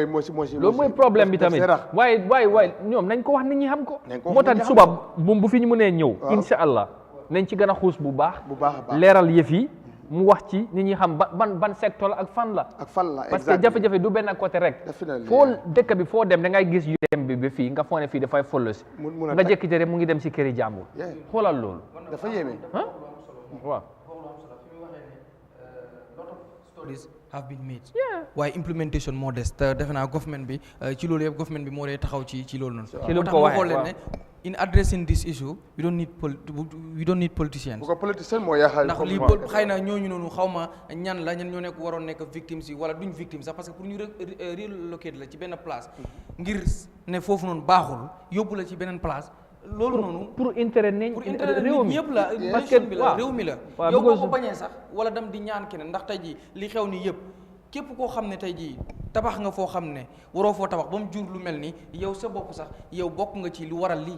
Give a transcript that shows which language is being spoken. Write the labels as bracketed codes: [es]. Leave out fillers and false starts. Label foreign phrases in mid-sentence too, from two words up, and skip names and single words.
[wo] loolu mooy problème bi tamit waaye ñoom nañ ko wax nit ñi xam ko moo tax suba bu fi ñu mënee ñëw insha allah nañ ci gën a xuus bu baax leeral yëf yi mu wax ci nit ñi xam ban secteur la ak fan la parce que jafe-jafe du benn côté rek foo dëkk bi foo dem da ngay gis yu dem bi ba fii nga foog ne fii dafay follosi nga jékkite rek mu ngi dem si këri jàmbur xoolal loolu dafa yéeme waaw [en] have been made [wo] waaye implementation moo des te defe naa government bi ci loolu yëpp government bi moo dee taxaw ci loolu noonu ci lu ko waxee leen ne [en] in addressing this issue we don't need politicians [wo] bu ko politicien moo yaaxal ndax lii xëy na ñooñu noonu xaw ma ñan ñoo nekk waroon nekk victimes yi wala duñ victime sax parce que pour ñu relocate la ci benn place ngir ne foofu noonu baaxul yóbbu la ci beneen place loolu noonu [fr] pour intérêt [wo] réew mi ñëpp la [fr] parce que [wo] réew mi la yow boo ko bañee sax wala dem di ñaan keneen ndax tey jii li xew ni yëpp képp koo xam ne tey jii tabax nga foo xam ne waroo foo tabax ba mu jur lu mel ni yow sa bopp sax yow bokk nga ci lu waral lii